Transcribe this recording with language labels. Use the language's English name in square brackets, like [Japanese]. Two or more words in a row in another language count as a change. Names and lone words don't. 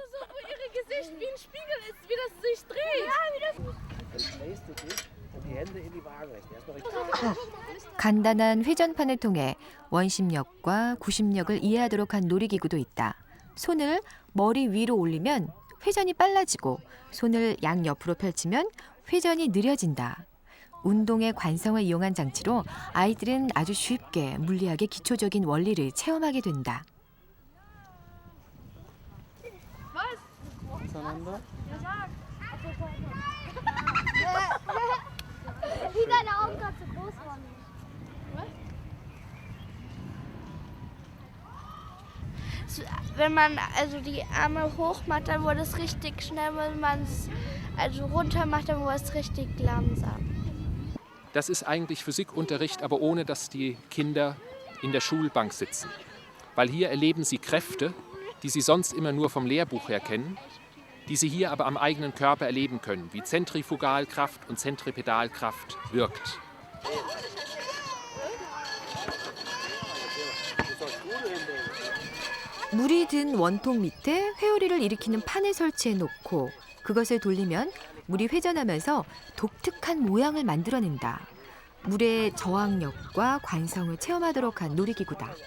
[Korean] 간단한 회전판을 통해 원심력과 구심력을 이해하도록 한 놀이기구도 있다. 손을 머리 위로 올리면 회전이 빨라지고 손을 양옆으로 펼치면 회전이 느려진다. 운동의 관성을 이용한 장치로 아이들은 아주 쉽게 물리학의 기초적인 원리를 체험하게 된다. [German] Wie deine Augen gerade so groß waren. Wenn man also die Arme hoch macht, dann wurde es richtig schnell. Wenn man es also runter macht, dann wurde es richtig langsam. Das ist eigentlich Physikunterricht, aber ohne dass die Kinder in der Schulbank sitzen. Weil hier erleben sie Kräfte, die sie sonst immer nur vom Lehrbuch her kennen, die sie hier aber am eigenen Körper erleben können, wie Zentrifugalkraft und Zentripedalkraft wirkt. [Korean] 물이 든 원통 밑에 회오리를 일으키는 판을 설치해 놓고 그것을 돌리면 물이 회전하면서 독특한 모양을 만들어낸다. 물의 저항력과 관성을 체험하도록 한 놀이기구다.